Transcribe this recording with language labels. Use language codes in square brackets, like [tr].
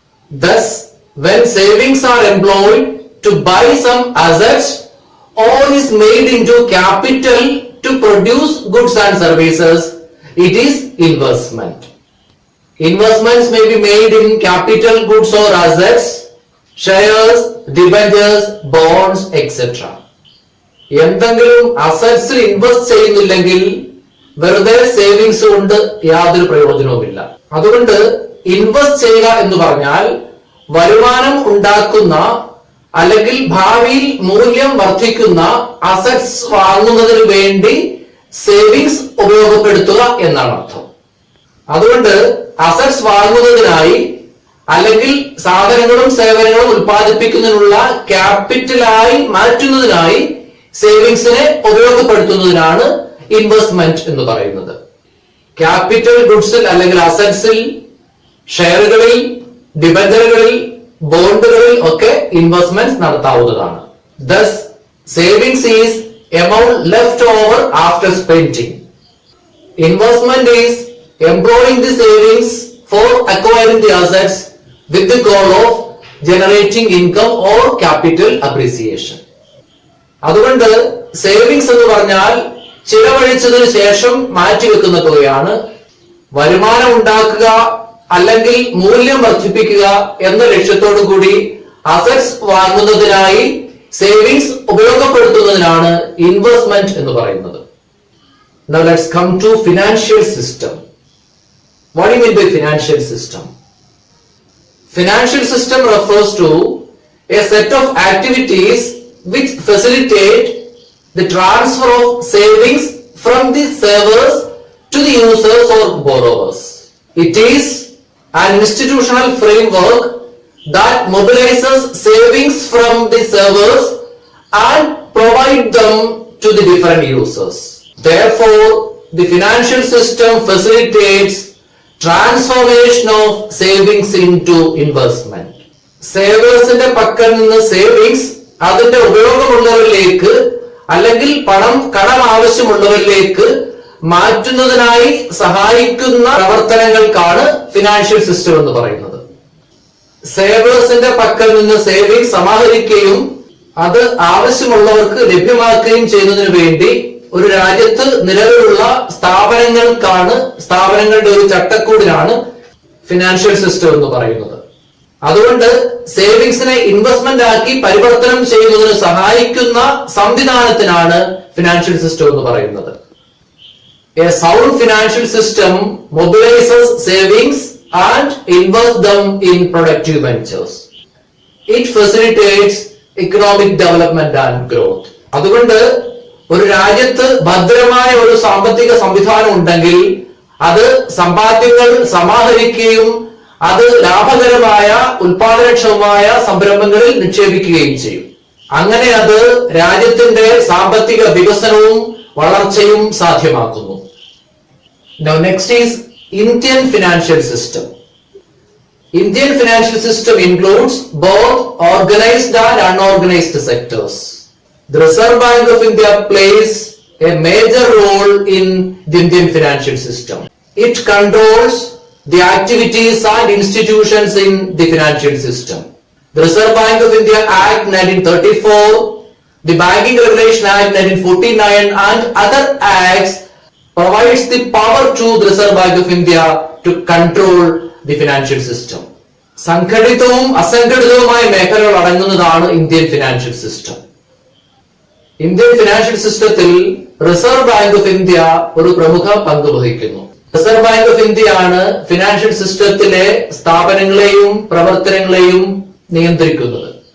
[en] Thus, when savings are employed to buy some assets or is made into capital to produce goods and services, it is investment. Investments may be made in capital goods or assets, shares, debentures, bonds, etc. [ml] എന്തെങ്കിലും അസറ്റ്സിൽ invest ചെയ്യുന്നില്ലെങ്കിൽ വെറുതെ savings കൊണ്ട് യാതൊരു പ്രയോജനവുമില്ല. അതുകൊണ്ട് invest ചെയ്യുക എന്ന് പറഞ്ഞാൽ വരുമാനം ഉണ്ടാക്കുന്ന അല്ലെങ്കിൽ ഭാവിയിൽ മൂല്യം വർദ്ധിക്കുന്ന അസറ്റ്സ് വാങ്ങുന്നതിന് വേണ്ടി സേവിങ്സ് ഉപയോഗപ്പെടുത്തുക എന്നാണ് അർത്ഥം. അതുകൊണ്ട് അസറ്റ്സ് വാങ്ങുന്നതിനായി അല്ലെങ്കിൽ സാധനങ്ങളും സേവനങ്ങളും ഉൽപ്പാദിപ്പിക്കുന്നതിനുള്ള ക്യാപിറ്റലായി മാറ്റുന്നതിനായി സേവിങ്സിനെ ഉപയോഗപ്പെടുത്തുന്നതിനാണ് ഇൻവെസ്റ്റ്മെന്റ് എന്ന് പറയുന്നത്. ക്യാപിറ്റൽ ഗുഡ്സിൽ അല്ലെങ്കിൽ അസറ്റ്സിൽ, ഷെയറുകളിൽ, ഡിബഞ്ചറുകളിൽ, ബോണ്ടുകളിൽ ഒക്കെ ഇൻവെസ്റ്റ്മെന്റ് നടത്താവുന്നതാണ്. [en] Thus, savings is amount left over after spending. Investment is employing the savings for acquiring the assets with the goal of generating income or capital appreciation. [ml] അതുകൊണ്ട് സേവിങ്സ് എന്ന് പറഞ്ഞാൽ ചിലവഴിച്ചതിന് ശേഷം മാറ്റിവെക്കുന്ന തുകയാണ്. വരുമാനം ഉണ്ടാക്കുക അല്ലെങ്കിൽ മൂല്യം വർദ്ധിപ്പിക്കുക എന്ന ലക്ഷ്യത്തോടു കൂടി അസറ്റ്സ് വാങ്ങുന്നതിനായി സേവിങ്സ് ഉപയോഗപ്പെടുത്തുന്നതിനാണ് ഇൻവെസ്റ്റ്മെന്റ് എന്ന് പറയുന്നത്. [en] Now let's come to financial system. What do you mean by financial system? Financial system refers to a set of activities which facilitate the transfer of savings from the savers to the users or borrowers. It is an institutional framework that mobilizes savings from the servers and provide them to the different users. Therefore, the financial system facilitates transformation of savings into investment. [ml] സേവേഴ്സിന്റെ പക്കൽ നിന്ന് savings അതിന്റെ ഉപയോഗമുള്ളവരിലേക്ക് അല്ലെങ്കിൽ കടം ആവശ്യമുള്ളവരിലേക്ക് മാറ്റുന്നതിനായി സഹായിക്കുന്ന പ്രവർത്തനങ്ങൾക്കാണ് financial system എന്ന് പറയുന്നത്. സേവേഴ്സിന്റെ പക്കൽ നിന്ന് സേവിങ്സ് സമാഹരിക്കുകയും അത് ആവശ്യമുള്ളവർക്ക് ലഭ്യമാക്കുകയും ചെയ്യുന്നതിന് വേണ്ടി ഒരു രാജ്യത്ത് നിലവിലുള്ള സ്ഥാപനങ്ങളുടെ ഒരു ചട്ടക്കൂടിനാണ് ഫിനാൻഷ്യൽ സിസ്റ്റം എന്ന് പറയുന്നത്. അതുകൊണ്ട് സേവിങ്സിനെ ഇൻവെസ്റ്റ്മെന്റ് ആക്കി പരിവർത്തനം ചെയ്യുന്നതിന് സഹായിക്കുന്ന സംവിധാനത്തിനാണ് ഫിനാൻഷ്യൽ സിസ്റ്റം എന്ന് പറയുന്നത്. [en] A sound financial system mobilizes savings and invests them in productive ventures. It facilitates economic development and growth. [ml] അതുകൊണ്ട് ഒരു രാജ്യത്ത് ഭദ്രമായ ഒരു സാമ്പത്തിക സംവിധാനം ഉണ്ടെങ്കിൽ അത് സമ്പാദ്യങ്ങൾ സമാഹരിക്കുകയും അത് ലാഭകരമായ ഉൽപാദനക്ഷമമായ സംരംഭങ്ങളിൽ നിക്ഷേപിക്കുകയും ചെയ്യും. അങ്ങനെ അത് രാജ്യത്തിന്റെ സാമ്പത്തിക വികസനവും വളർച്ചയും സാധ്യമാക്കുന്നു. [en] Now next is Indian financial system. Indian financial system includes both organized and unorganized sectors. The Reserve Bank of India plays a major role in the Indian financial system. It controls the activities and institutions in the financial system. The Reserve Bank of India Act 1934, the Banking Regulation Act 1949 and other acts provides the power to the Reserve Bank of India to control the financial system. [ml] സംഘടിതവും അസംഘടിതവുമായ മേഖലകൾ അടങ്ങുന്നതാണ് Indian financial system. Indian financial സിസ്റ്റത്തിൽ reserve bank of India ഒരു പ്രമുഖ പങ്ക് വഹിക്കുന്നു. Reserve bank of India ആണ് financial സിസ്റ്റത്തിലെ സ്ഥാപനങ്ങളെയും പ്രവർത്തനങ്ങളെയും നിയന്ത്രിക്കുന്നത്.